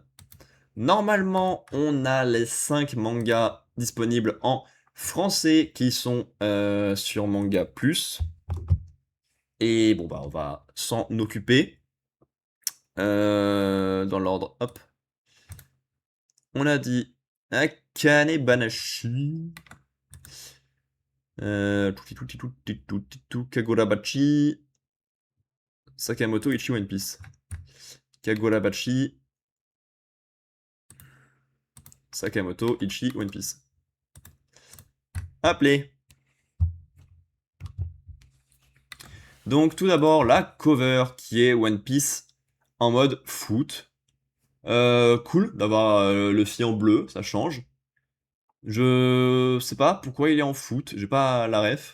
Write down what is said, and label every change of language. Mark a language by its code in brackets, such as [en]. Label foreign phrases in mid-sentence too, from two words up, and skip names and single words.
[fr] Normalement, on a les 5 mangas disponibles en français qui sont, sur Manga Plus et bon, bah, on va s'en occuper. Dans l'ordre, hop. On a dit Akane Banashi, Kagurabachi, Sakamoto Ichi One Piece. Kagurabachi, Sakamoto Ichi One Piece. Appelé. Donc tout d'abord la cover qui est One Piece en mode foot. Cool d'avoir le Luffy en bleu, ça change. Je sais pas pourquoi il est en foot, j'ai pas la ref.